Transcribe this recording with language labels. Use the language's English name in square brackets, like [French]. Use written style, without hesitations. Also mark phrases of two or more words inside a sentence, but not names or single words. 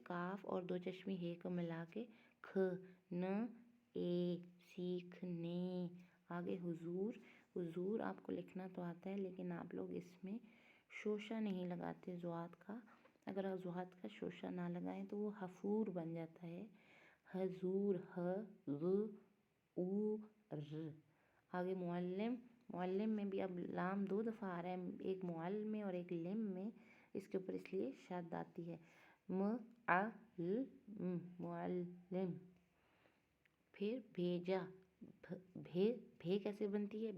[Urdu] کاف اور دو چشمی ہے کو ملا کے کھ، ن اے، سیکھنے۔ آگے حضور، حضور آپ کو لکھنا تو آتا ہے لیکن آپ لوگ اس میں شوشہ نہیں لگاتے ذوات کا۔ اگر آپ ذوات کا شوشہ نہ لگائیں تو وہ حفور بن جاتا ہے۔ حضور، ہ غ او ر۔ آگے معلم، معلم میں بھی اب لام دو دفعہ آ رہا ہے، ایک معل میں اور ایک لم میں، اس کے اوپر اس لیے شد آتی ہے۔ معلم۔ پھر بھیجا، بھے کیسے بنتی ہے؟